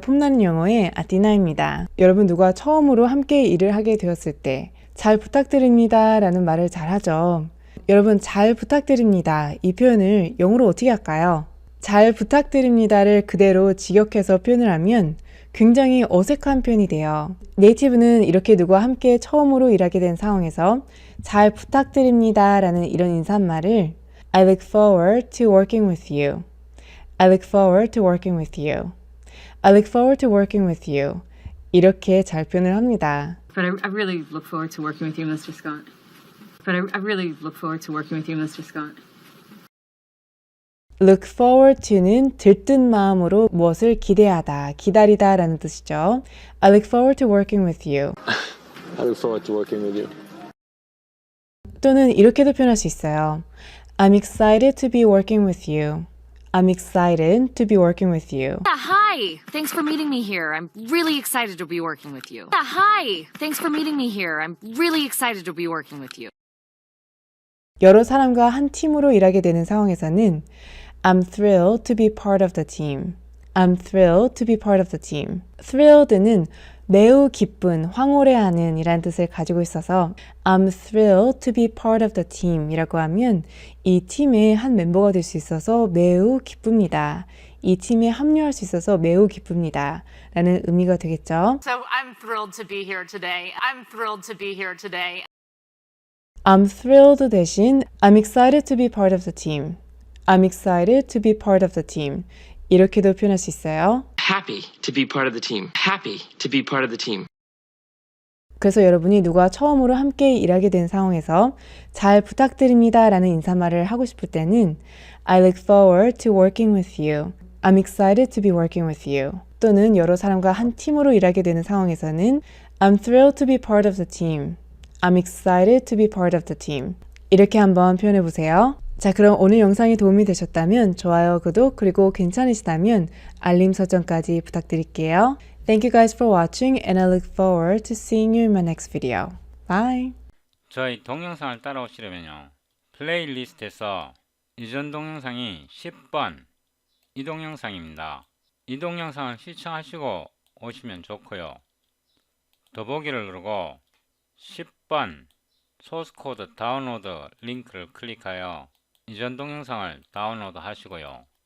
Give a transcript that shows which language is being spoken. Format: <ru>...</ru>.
<ko>폼나는 영어의 아디나입니다. 여러분, 누가 처음으로 함께 일을 하게 되었을 때 잘 부탁드립니다 라는 말을 잘 하죠. 여러분, 잘 부탁드립니다, 이 표현을 영어로 어떻게 할까요? 잘 부탁드립니다를 그대로 직역해서 표현을 하면 굉장히 어색한 표현이 돼요. 네이티브는 이렇게 누구와 함께 처음으로 일하게 된 상황에서 잘 부탁드립니다 라는 이런 인사말을</ko> <en>I look forward to working with you, I look forward to working with you, I look forward to working with you,</en> <ko>이렇게 잘 표현을 합니다.</ko> <en>But I really look forward to working with you, Mr. Scott. But I really look forward to working with you, Mr. Scott. Look forward to</en> <ko>는 들뜬 마음으로 무엇을 기대하다, 기다리다 라는 뜻이죠.</ko> <en>I look forward to working with you. I look forward to working with you.</en> <ko>또는 이렇게도 표현할 수 있어요.</ko> <en>I'm excited to be working with you. I'm excited to be working with you. Hi, Hi! Thanks for meeting me here. I'm really excited to be working with you. Hi! Thanks for meeting me here. I'm really excited to be working with you.</en> <ko>여러 사람과 한 팀으로 일하게 되는 상황에서는</ko> <en>I'm thrilled to be part of the team. I'm thrilled to be part of the team.</en> <ko>thrilled는 매우 기쁜, 황홀해하는 이란 뜻을 가지고 있어서</ko> <en>I'm thrilled to be part of the team</en> <ko>이라고 하면 이 팀의 한 멤버가 될 수 있어서 매우 기쁩니다. 이 팀에 합류할 수 있어서 매우 기쁩니다. 라는 의미가 되겠죠.</ko> <en>So I'm thrilled to be here today. I'm thrilled to be here today. I'm thrilled 대신 I'm excited to be part of the team. I'm excited to be part of the team.</en> <ko>이렇게도 표현할 수 있어요.</ko> <en>Happy to be part of the team. Happy to be part of the team.</en> <ko>그래서 여러분이 누가 처음으로 함께 일하게 된 상황에서 잘 부탁드립니다 라는 인사말을 하고 싶을 때는</ko> <en>I look forward to working with you. I'm excited to be working with you.</en> <ko>또는 여러 사람과 한 팀으로 일하게 되는 상황에서는</ko> <en>I'm thrilled to be part of the team. I'm excited to be part of the team.</en> <ko>이렇게 한번 표현해 보세요. 자, 그럼 오늘 영상이 도움이 되셨다면 좋아요, 구독, 그리고 괜찮으시다면 알림 설정까지 부탁드릴게요.</ko> <en>Thank you guys for watching and I look forward to seeing you in my next video. Bye!</en> <ko>저희 동영상을 따라오시려면요. 플레이리스트에서 이전 동영상이 10번 이 동영상입니다. 이 동영상을 시청하시고 오시면 좋고요. 더보기를 누르고 10번 소스코드 다운로드 링크를 클릭하여 이전 동영상을 다운로드 하시고요.</ko>